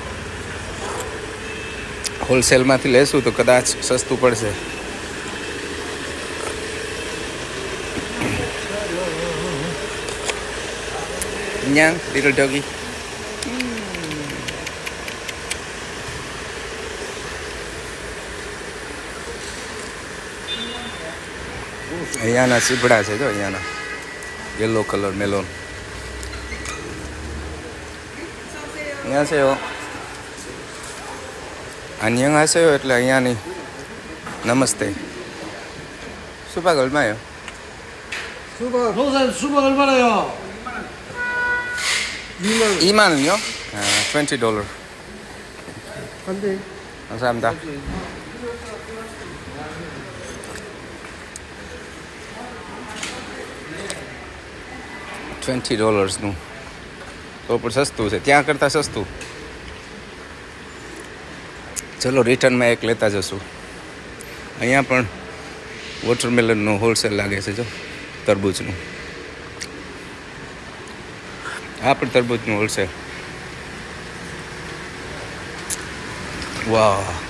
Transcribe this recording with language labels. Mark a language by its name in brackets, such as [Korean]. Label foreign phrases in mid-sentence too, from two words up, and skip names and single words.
[Gujarati] હોલસેલમાંથી લેશું તો કદાચ સસ્તું પડશે ન્યાંગ [English] little doggy [Gujarati] અહીંયાના સીભડા છે જો અહીંયાના [English] yellow colour melon [Gujarati] 안녕하세요. 안녕하세요 એટલે અહીંયાની નમસ્તે [Korean] 수박 얼마예요? 수박 얼마나요? 2만 원이요? $20. 안돼. 감사합니다. [Gujarati] $20નું તો પણ સસ્તું છે ત્યાં કરતાં સસ્તું ચલો રિટર્નમાં એક લેતા જશું અહીંયા પણ [English] watermelon wholesale [Gujarati] લાગે છે જો તરબૂચનું આ પણ તરબૂચનું હોલસેલ વાહ